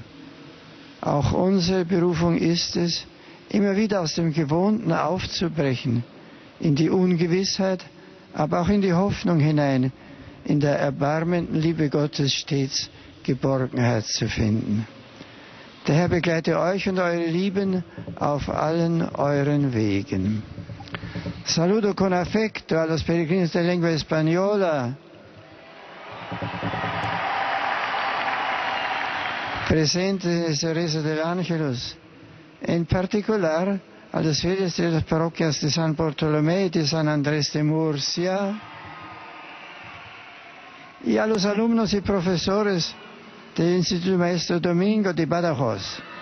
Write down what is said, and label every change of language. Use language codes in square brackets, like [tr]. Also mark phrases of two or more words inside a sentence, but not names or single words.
[de] Auch unsere Berufung ist es, immer wieder aus dem Gewohnten aufzubrechen, in die Ungewissheit, aber auch in die Hoffnung hinein, in der erbarmenden Liebe Gottes stets Geborgenheit zu finden. Der Herr begleite euch und eure Lieben auf allen euren Wegen. [es] Saludo con afecto a los peregrinos de lengua española, presentes en esta reza del Ángelus, en particular a los fieles de las parroquias de San Bartolomé y de San Andrés de Murcia, y a los alumnos y profesores del Instituto Maestro Domingo de Badajoz.